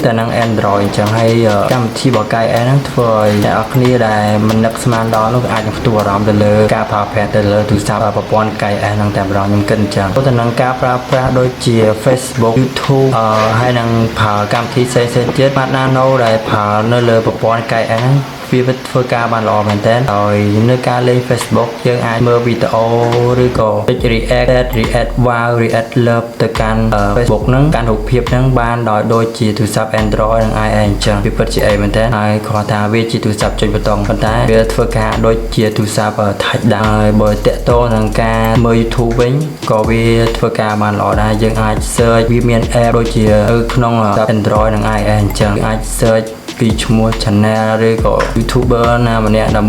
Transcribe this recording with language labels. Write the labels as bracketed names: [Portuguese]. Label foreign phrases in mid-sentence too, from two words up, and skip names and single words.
[Khmer] ទៅនឹង Android អញ្ចឹងហើយកម្មវិធីរបស់ Kai Os ហ្នឹងធ្វើឲ្យអ្នកនរគ្នាដែលមិននឹកស្មានដល់នោះអាចនឹងផ្ទុះអារម្មណ៍ទៅលើការប្រើប្រាស់ទៅលើទូរស័ព្ទប្រព័ន្ធ Kai Os ហ្នឹងតែម្ដងខ្ញុំគិតអញ្ចឹងទៅនឹងការប្រើប្រាស់ដូចជា Facebook YouTube ហើយនឹងប្រើកម្មវិធីផ្សេងៗទៀត Smart Nano ដែលប្រើនៅលើ ប្រព័ន្ធ Kai Os ហ្នឹងវាធ្វើការបានល្អមែនតើហើយនៅការលេង Facebook យើងអាចមើលវីដេអូឬក៏ចុច [English] react wow react love [Khmer] ទៅកាន់ Facebook ហ្នឹងកាន់រូបភាពហ្នឹងបានដោយដូចជាទូរស័ព្ទ Android និង iOS អញ្ចឹង វាពិតជាអីមែនតើហើយគាត់ថាវាជាទូរស័ព្ទចុចប៊ូតុងប៉ុន្តែវាធ្វើការដូចជាទូរស័ព្ទ Touch ដែរហើយបើតាក់ទងនឹងការមើល YouTube វិញក៏វាធ្វើ ការបានល្អដែរយើងអាច search វាមាន app ដូចជាក្នុង Android និង iOS អញ្ចឹងអាច search ពីឈ្មោះ channel ឬក៏ YouTuber ណាម្នាក់ដើម្បី